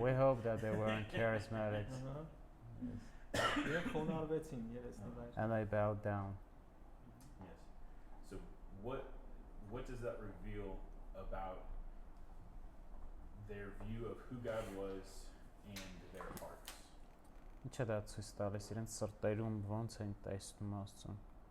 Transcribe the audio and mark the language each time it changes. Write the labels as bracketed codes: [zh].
[en] We hope that they weren't charismatics [hy] Իրենք խոնարհվեցին երեսնի վայր։ [en] and they bowed down. Yes. So what does that reveal about their view of who God was and their hearts? [hy] Ինչ է դա ցույց տալիս իրենց սրտերում ոնց են տեսնում Աստծուն?